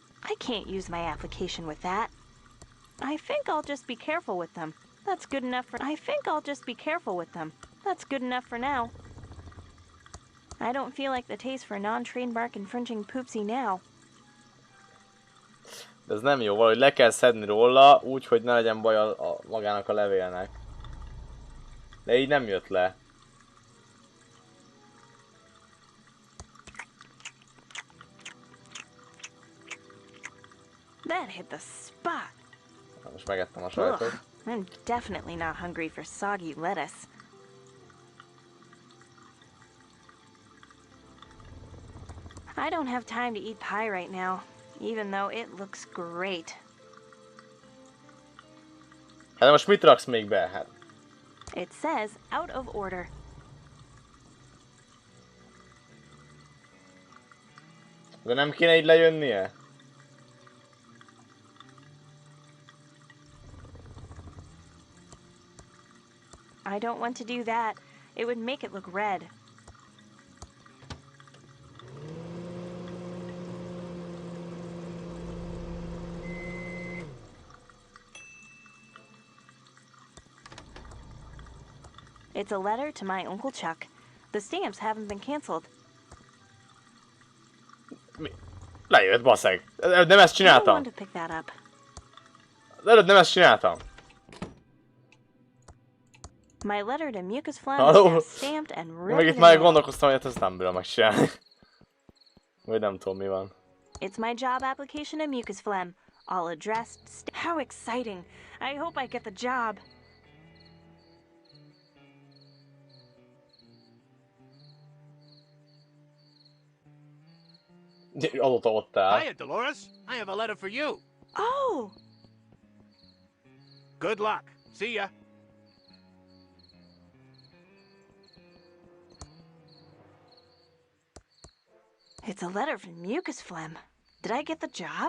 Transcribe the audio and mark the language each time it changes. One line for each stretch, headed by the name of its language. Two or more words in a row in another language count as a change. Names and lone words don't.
English: I can't use my application with that. I think I'll just be careful with them. That's good enough for... I think I'll just be careful with them. That's good enough for now. I don't feel like the taste for non-trademark infringing poopsie now.
Hungarian: De ez nem jó, valahogy le kell szedni róla, úgy, hogy ne legyen baj magának a levélnek. De így nem jött le.
English: That hit the spot.
Hungarian: Most megettem a sajtot.
English: I'm definitely not hungry for soggy lettuce. I don't have time to eat pie right now, even though it looks great.
Hungarian: Hát most mit raksz még be? Hát.
English: It says out of order.
Hungarian: De nem kéne így lejönnie?
English: I don't want to do that. It would make it look red. It's a letter to my Uncle Chuck. The stamps haven't been canceled.
Hungarian: Lejött, baszeg. Előtt nem ezt
English: I don't
Hungarian: csináltam.
English: want to pick that up.
Hungarian: Előtt nem ezt csináltam.
English: My letter to Mucus Phlegm
Hungarian: Halló?
English: is stamped and
Hungarian: Meg
English: ready
Hungarian: itt
English: to
Hungarian: már
English: mail.
Hungarian: gondolkoztam, hogy ezt nem bírom megcsinálni. Vagy nem tudom mi van.
English: It's my job application to Mucus Phlegm. All addressed. How exciting! I hope I get the job.
Hungarian: Azóta ott áll.
English: Hiya, Dolores. I have a letter for you. Oh! Good luck. See ya. It's a letter from Mucus Phlegm. Did I get the job?